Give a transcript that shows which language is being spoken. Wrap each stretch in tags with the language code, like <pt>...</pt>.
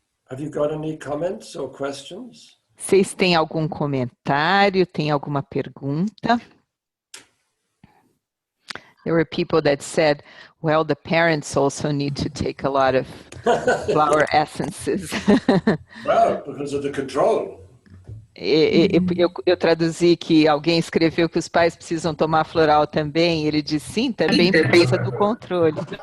<en>Have you got any comments or questions?</en> <pt>Vocês têm algum comentário? Tem alguma pergunta?</pt> <en>There were people that said, well, the parents also need to take a lot of flower essences. Well, because of the control.</en> <pt>Eu traduzi que alguém escreveu que os pais precisam tomar floral também. Ele disse sim, também por causa do controle.</pt>